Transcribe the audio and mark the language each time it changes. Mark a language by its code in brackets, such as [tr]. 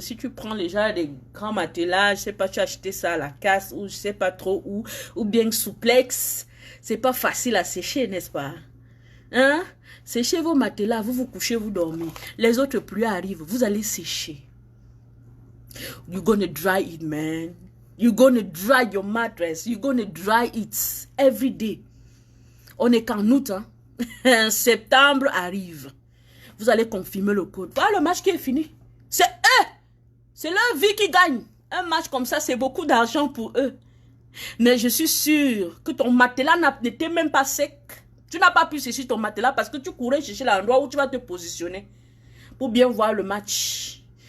[fr] Si tu prends déjà des grands matelas, je sais pas, tu as acheté ça à la casse ou je sais pas trop où, ou bien souplex, c'est pas facile à sécher, n'est-ce pas? Hein? Séchez vos matelas, vous vous couchez, vous dormez. Les autres pluies arrivent, vous allez sécher. [en] You're gonna dry it, man. You're gonna dry your mattress. You're gonna dry it every day. [fr] On est qu'en août, hein? Septembre arrive. Vous allez confirmer le code. Voilà le match qui est fini. C'est eux. C'est leur vie qui gagne. Un match comme ça, c'est beaucoup d'argent pour eux. Mais je suis sûre que ton matelas n'était même pas sec. Tu n'as pas pu sécher ton matelas parce que tu courais chercher l'endroit où tu vas te positionner pour bien voir le match.